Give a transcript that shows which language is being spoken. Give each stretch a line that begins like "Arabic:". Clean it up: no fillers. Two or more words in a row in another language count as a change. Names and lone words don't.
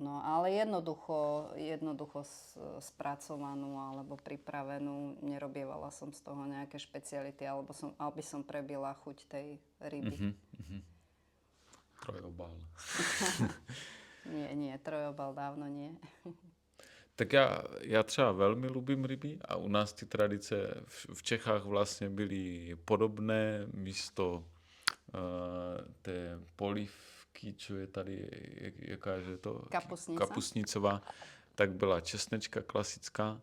Slovak: No, ale jednoducho spracovanú alebo pripravenú. Nerobievala som z toho nejaké špeciality, aby som prebila chuť tej ryby. Trojobal. Nie, trojobal dávno nie.
Czech: Tak já třeba velmi lubím ryby a u nás ty tradice v Čechách vlastně byly podobné. Místo té polívky, čo je tady, jaká je to? Kapusnicová, tak byla česnečka klasická.